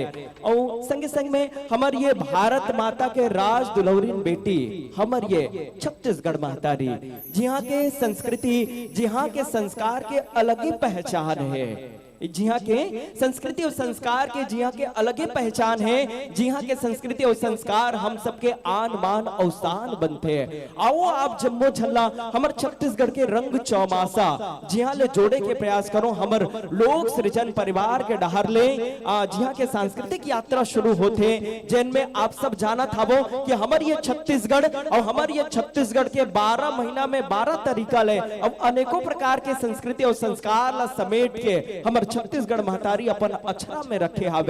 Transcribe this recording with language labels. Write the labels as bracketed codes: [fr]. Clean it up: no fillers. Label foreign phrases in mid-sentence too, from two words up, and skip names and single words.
[hne] और संग संग में हमार ये भारत माता के राज दुलौरीन बेटी, हमार ये छत्तीसगढ़ महतारी, जहाँ के संस्कृति, जहाँ के संस्कार के अलग ही पहचान है, जिहाँ के संस्कृति और संस्कार के जिहाँ के अलग ही पहचान है, जिहाँ के संस्कृति और संस्कार हम सबके आन मान और शान बनते हैं। आओ आप जम्मो झल्ला हमर छत्तीसगढ़ के रंग चौमासा जिहाँ ले जोड़े के प्रयास करो हमर लोक सृजन परिवार के डहर ले, जिहाँ के सांस्कृतिक यात्रा शुरू होते, जिनमें आप सब जाना था वो कि हमार ये छत्तीसगढ़ और हमार ये छत्तीसगढ़ के 12 महीना में 12 तरीका ले अब अनेकों प्रकार के संस्कृति और संस्कार ला समेट के हमर छत्तीसगढ़ महतारी अपन अक्षरा में रखे हावे।